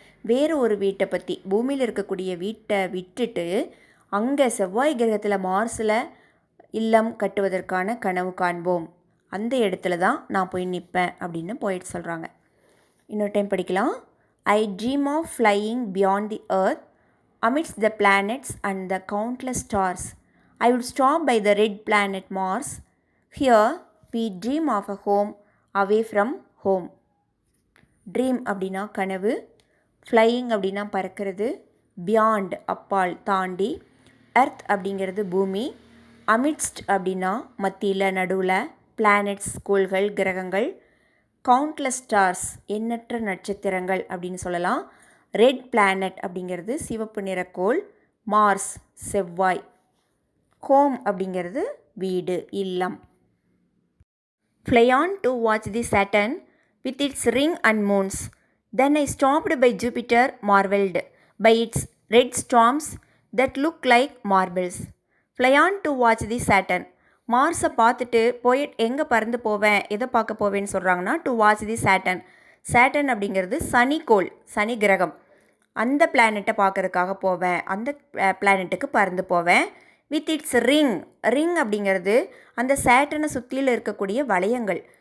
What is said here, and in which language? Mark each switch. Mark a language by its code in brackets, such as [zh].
[ta] வேறு ஒரு வீட்டை பற்றி, பூமியில் இருக்கக்கூடிய வீட்டை விட்டுட்டு அங்கே செவ்வாய் கிரகத்தில் மார்ஸில் இல்லம் கட்டுவதற்கான கனவு காண்போம். அந்த இடத்துல தான் நான் போய் நிற்பேன் அப்படின்னு போயிட்டு சொல்கிறாங்க. இன்னொரு டைம் படிக்கலாம். [en] I dream of flying beyond the earth amidst the planets and the countless stars. I would stop by the red planet Mars. Here we dream of a home away from home. [ta] Dream அப்படின்னா கனவு, flying அப்படின்னா பறக்கிறது, beyond அப்பால் தாண்டி, earth அப்படிங்கிறது பூமி, amidst அப்படின்னா மத்தியில் நடுவில், பிளானட்ஸ் கோள்கள் கிரகங்கள், கவுண்ட்லெஸ் ஸ்டார்ஸ் எண்ணற்ற நட்சத்திரங்கள் அப்படின்னு சொல்லலாம். ரெட் பிளானட் அப்படிங்கிறது சிவப்பு நிறக்கோள், மார்ஸ் செவ்வாய், ஹோம் அப்படிங்கிறது வீடு இல்லம். [en] Fly on to watch the Saturn with its ring and moons. Then I stopped by Jupiter, marveled by its red storms that look like marbles. Fly on to watch the Saturn. [ta] மார்ஸை பார்த்துட்டு போய் எங்கே பறந்து போவேன், எதை பார்க்க போவேன்னு சொல்கிறாங்கன்னா [en] To watch the Saturn. [ta] Satan அப்படிங்கிறது சனிக்கோள், சனி கிரகம். அந்த பிளானெட்டை பார்க்குறதுக்காக போவேன், அந்த பிளானெட்டுக்கு பறந்து போவேன். [en] with its ring, [ta] ரிங் அப்படிங்கிறது அந்த சேட்டனை சுற்றியில் இருக்கக்கூடிய வளையங்கள்.